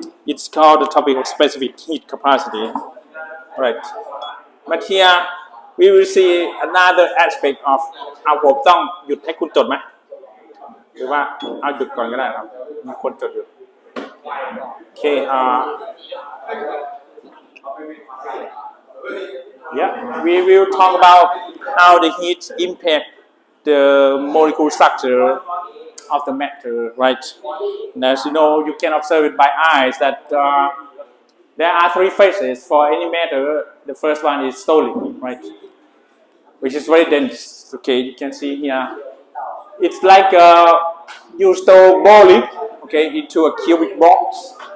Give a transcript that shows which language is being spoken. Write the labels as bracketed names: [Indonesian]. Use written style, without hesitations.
[English] It's called the topic of specific heat capacity, right? But here we will see another aspect of [Thai] เอาผมต้องหยุดให้คุณจดไหมหรือว่าเอาหยุดก่อนก็ได้ครับมีคนจดอยู่โอเค [English] yeah we will talk about how the heat impact the molecule structure of the matter, right? And as you know, you can observe it by eyes that there are three phases for any matter. The first one is solid, right? Which is very dense. Okay, you can see here. It's like you store bowling, okay, into a cubic box.